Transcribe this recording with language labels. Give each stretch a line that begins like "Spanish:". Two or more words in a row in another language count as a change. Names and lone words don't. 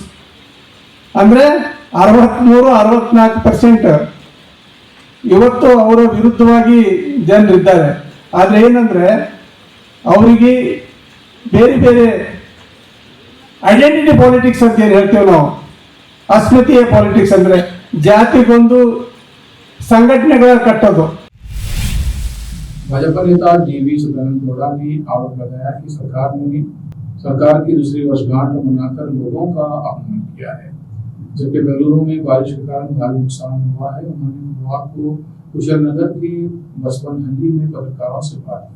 Kannada: ಅಂದರೆ 63-64% ಇವತ್ತು ಅವರ ವಿರುದ್ಧವಾಗಿ ಜನರಿದ್ದಾರೆ। ಆದರೆ ಏನಂದರೆ ಅವರಿಗೆ ಬೇರೆ ಬೇರೆ ಐಡೆಂಟಿಟಿ ಪಾಲಿಟಿಕ್ಸ್ ಅಂತ ಏನು ಹೇಳ್ತೇವೆ ನಾವು, ಅಸ್ಮಿತೆಯ ಪಾಲಿಟಿಕ್ಸ್ ಅಂದರೆ ಜಾತಿಗೊಂದು संगठनेಗಳ ಕಟ್ಟೋದು।
Hindi: भाजपा नेता डीवी सदानंद गौड़ा ने आरोप लगाया कि सरकार की दूसरी वर्षगांठ मनाकर लोगों का अपमान किया है, जबकि बेंगलुरु में बारिश के कारण भारी नुकसान हुआ है। उन्होंने बुधवार को कुशलनगर के बचपनहल्ली में पत्रकारों से बात की।